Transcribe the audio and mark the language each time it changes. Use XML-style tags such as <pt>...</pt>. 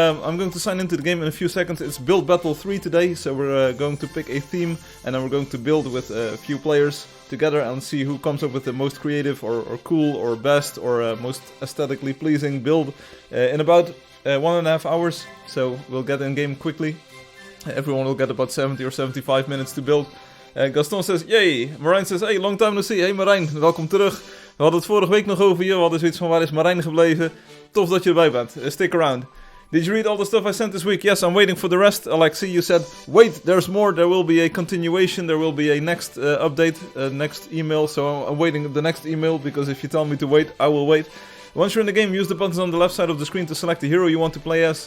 <en>I'm going to sign into the game in a few seconds. It's Build Battle 3 today, so we're going to pick a theme and then we're going to build with a few players together and see who comes up with the most creative or cool or best or most aesthetically pleasing build in about 1.5 hours. So we'll get in game quickly. Everyone will get about 70 or 75 minutes to build. Gaston says, yay! Marijn says, hey, long time no see.</en> <nl>Hey Marijn, welkom terug. We hadden het vorige week nog over je. We hadden zoiets van, waar is Marijn gebleven? Tof dat je erbij bent.</nl> <en>Stick around. Did you read all the stuff I sent this week? Yes, I'm waiting for the rest. Alexi, you said, wait, there's more. There will be a continuation. There will be a next update, next email. So I'm waiting the next email, because if you tell me to wait, I will wait. Once you're in the game, use the buttons on the left side of the screen to select the hero you want to play as.</en>